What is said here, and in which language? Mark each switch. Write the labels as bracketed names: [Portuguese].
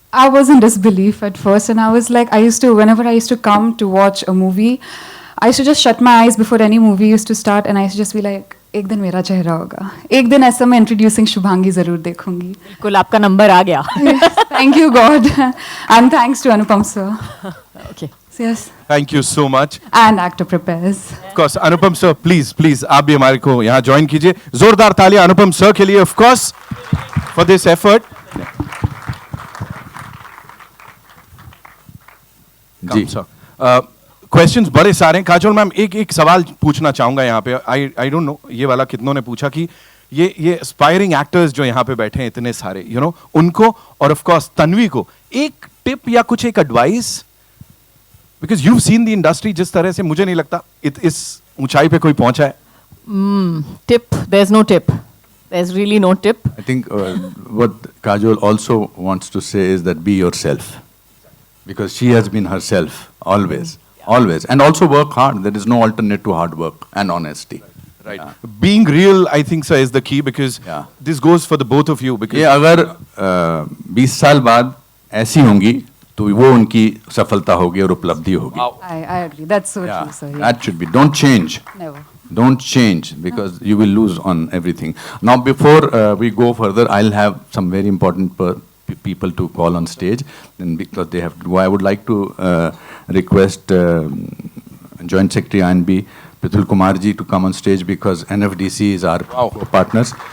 [English] I was in disbelief at first, and I was like, whenever I used to come to watch a movie, I used to just shut my eyes before any movie used to start, and I used to just be like, [Hindi] एक दिन मेरा चेहरा होगा, एक दिन ऐसा मैं introducing Shubhangi जरूर देखूंगी. बिल्कुल आपका नंबर आ गया. [English] Thank you God, and thanks to Anupam sir. Okay. Yes, Thank you so much. and Actor Prepares. Of course, [Hindi] Anupam sir, please, आप भी हमारे को यहाँ ज्वाइन कीजिए. जोरदार तालियां अनुपम सर के लिए, [English] of course, for this effort. [Hindi] Ji sir, questions बड़े सारे हैं. काजोल मैम, एक सवाल पूछना चाहूंगा यहाँ पे. [English] I don't know [Hindi] ये वाला कितनों ने पूछा कि ये एस्पायरिंग एक्टर्स जो यहाँ पे बैठे हैं इतने सारे, उनको और ऑफ कोर्स तन्वी को एक टिप या कुछ एक advice, [English] because you seen the industry, [Hindi] जिस तरह से मुझे नहीं लगता इस ऊंचाई पे कोई पहुंचा है. [English] Tip, there's no tip. There's really no tip. I think what Kajol also wants to say is that be yourself, because she has been herself always, and also work hard. There is no alternate to hard work and honesty. Right. Being real, I think, sir, is the key, because Yeah. this goes for the both of you. Because [Hindi] ये अगर 20 साल बाद ऐसी होंगी तो वो उनकी सफलता होगी और उपलब्धि होगी. [English] I agree. That's so Yeah, true, sir. Yeah. that should be. Don't change. Never. Don't change, because you will lose on everything. Now, before we go further, I'll have some very important people to call on stage, and because they have to go, I would like to request Joint Secretary INB Pitul Kumar ji to come on stage, because NFDC is our partners.